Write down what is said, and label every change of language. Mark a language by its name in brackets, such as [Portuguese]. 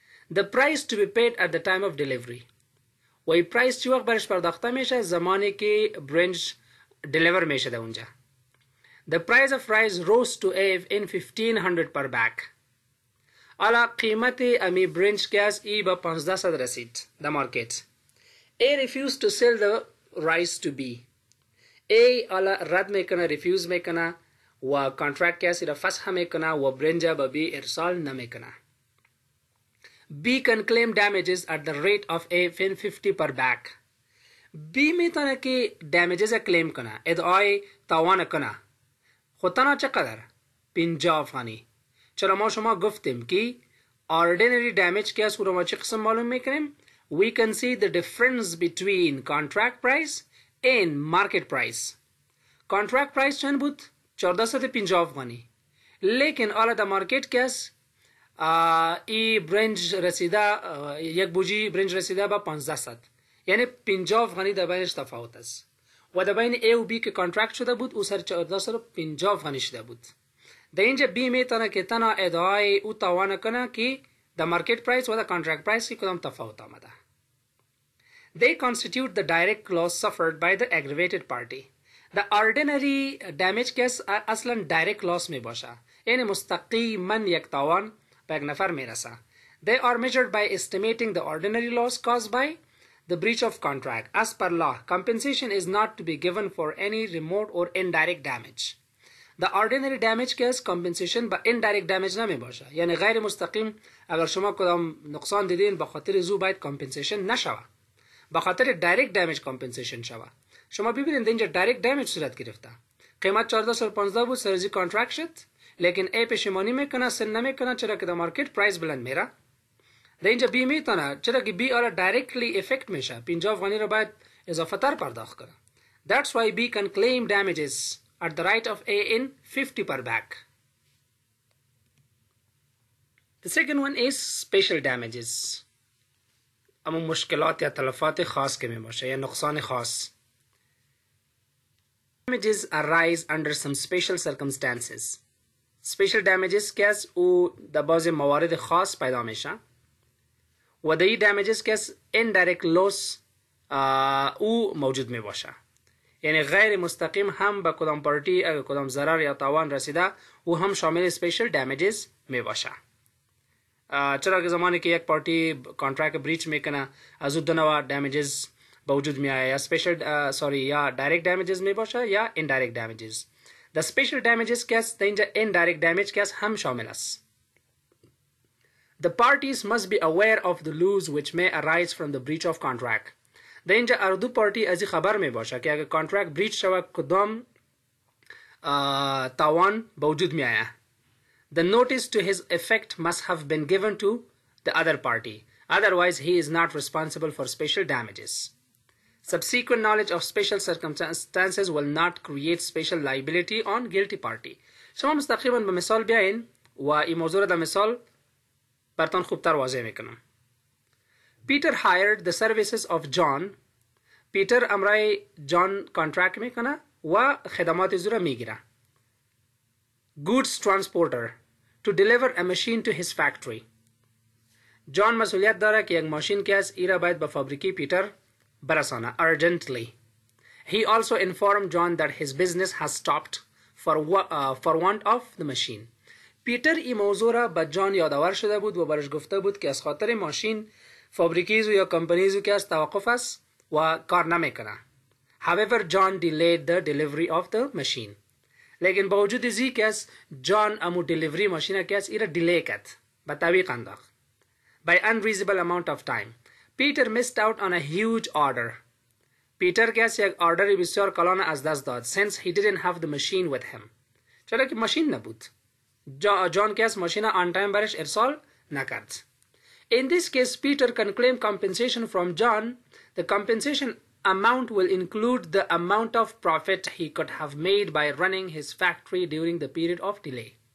[English] The price to be paid at the time of delivery. [Persian] و این پرایز چی وقت برش پرداخته میشه زمانی که برنج deliver میشه ده اونجا. [English] The price of rice rose to A in 1500 per bag. [Persian] حالا قیمت امی برنج که از ای با 1500 رسید [English] the market. A refused to sell the rice to B. [Persian] A حالا رد میکنه refuse میکنه و contract که از را فسخ میکنه و برنج با B ارسال نمیکنه. [English] B can claim damages at the rate of A 50 per bag. [Persian] B میتونه که [English] damages claim [Persian] کنه ادعای تاوان کنه خود تنها چقدر 50 افغانی. چرا ما شما گفتیم که [English] ordinary damage [Persian] که از ما چه قسم معلوم میکنیم [English] we can see the difference between contract price and market price. [Persian] contract price چند بود 1450 افغانی لیکن حالا در مارکت که از ای برنج رسیده یک بوجی برنج رسیده با 1500 یعنی 50 افغانی در بینش تفاوت است و در بین A و B که کانترکت شده بود او سر 1450 افغانی شده بود. در اینجا B میتونه که تنها ادعای او تاوان کنه که در مارکت پرایس و در کانترکت پرایس که کدام تفاوت آمده. [English] They constitute the direct loss suffered by the aggravated party. The ordinary damage [Persian] که اصلا [English] direct loss [Persian] می باشه یعنی مستقیما یک تاوان به یک نفر میرسه. [English] They are measured by estimating the ordinary loss caused by the breach of contract. As per law, compensation is not to be given for any remote or indirect damage. The ordinary damage case compensation [Persian] با [English] indirect damage [Persian] نمی باشه یعنی غیر مستقیم اگر شما کدام نقصان دیدین به خاطر زو باید compensation نشوه به خاطر [English] direct damage compensation [Persian] شوه. شما ببینید اینجا [English] direct damage [Persian] صورت گرفته قیمت 1415 بود سرزی کانترکت شد لیکن A پشیمانی میکنه سن نمیکنه چرا که در مارکت پرایس بلند میره. در اینجا B میتونه چرا که B آره [English] directly effect [Persian] میشه 50 افغانی رو باید اضافه تر پرداخت کنه. [English] That's why B can claim damages at the rate of A in 50 per bag. The second one is special damages. [Persian] اما مشکلات یا تلفات خاص که می باشه یا نقصان خاص. [English] Damages arise under some special circumstances. [Persian] Special damages که از او در بعض موارد خاص پیدا میشه و در این damages که از [English] indirect loss [Persian] او موجود می باشه یعنی غیر مستقیم هم به کدام پارتی اگر کدام ضرر یا تاوان رسیده او هم شامل [English] special damages [Persian] می باشه. چرا که زمانی که یک پارتی کانترکت بریچ میکنه از او دو نوع damages به وجود می آید یا [English] direct damages [Persian] می باشه یا [English] indirect damages. The special damages [Persian] که است در اینجا [English] indirect damage [Persian] که است هم شامل است. [English] The parties must be aware of the loss which may arise from the breach of contract. [Persian] در اینجا هر دو پارتی از این خبر می باشه که اگر کانترکت بریچ شود کدام تاوان به وجود می آید. [English] The notice to his effect must have been given to the other party. Otherwise, he is not responsible for special damages. Subsequent knowledge of special circumstances will not create special liability on guilty party. [Persian] شما مستقیما به مثال بیاین و این موضوع را در مثال براتون خوبتر واضح میکنم. [English] Peter hired the services of John. [Persian] پیتر امرای جان کانترکت میکنه و خدمات زو را میگیره. [English] Goods transporter to deliver a machine to his factory. [Persian] جان مسئولیت داره که یک ماشین که از ایرا باید به فابریکی پیتر برسانه urgently. [English] He also informed John that his business has stopped for want of the machine. [Persian] پیتر این موضوع را به جان یادآور شده بود و برش گفته بود که از خاطر ماشین فابریکیزو یا کمپنیزو که از توقف است و کار نمیکنه. [English] However, John delayed the delivery of the machine. [Persian] لیکن با وجود ازی که از جان امو دلیوری ماشین که از ایرا دیلی کرد به تعویق انداخت [English] by unreasonable amount of time. Peter missed out on a huge order. [Persian] پیتر که از یک آردر بسیار کلان از دست داد [English] since he didn't have the machine with him. [Persian] چرا که ماشین نبود. جان که از ماشین [English] on time [Persian] برش ارسال نکرد. [English] In this case, Peter can claim compensation from John. The compensation amount will include the amount of profit he could have made by running his factory during the period of delay.